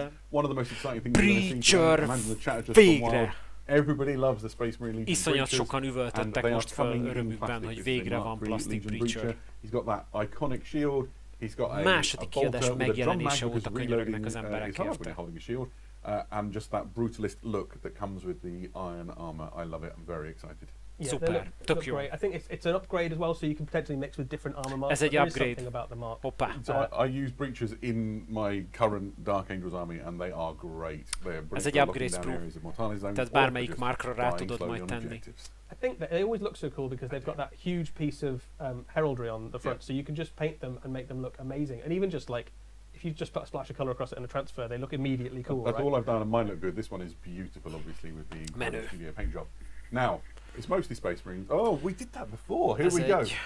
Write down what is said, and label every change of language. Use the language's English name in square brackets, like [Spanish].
[English] One of the most exciting things imagine the chat just gone wild. Everybody loves the Space Marine Legion. [Hungarian] Iszonyat sokan üvöltöttek most fel örömükben, hogy végre van Plastic Breacher. [English] He's got that iconic shield. He's got a [Hungarian] második kiadás megjelenése óta könyörögnek az emberek érte. [English] And just that brutalist look that comes with the iron armor. I love it. I'm very excited. [Hungarian] Yeah, super, tök jó. [English] I think it's an upgrade as well, so you can potentially mix with different armor marks. [Hungarian] Ez egy upgrade. Hoppá. [English] So I use breaches in my current Dark Angels army, and they are great. [Hungarian] Ez egy upgrade sprue. Tehát bármelyik markra rá tudod majd tenni. [English] I think that they always look so cool because they've got that huge piece of heraldry on the front, so you can just paint them and make them look amazing. And even just like, if you just put a splash of colour across it and a transfer, they look immediately cool. That's all I've done, and mine look good. This one is beautiful, obviously, with the studio paint job. Now, it's mostly Space Marines. Oh, we did that before. Here we go.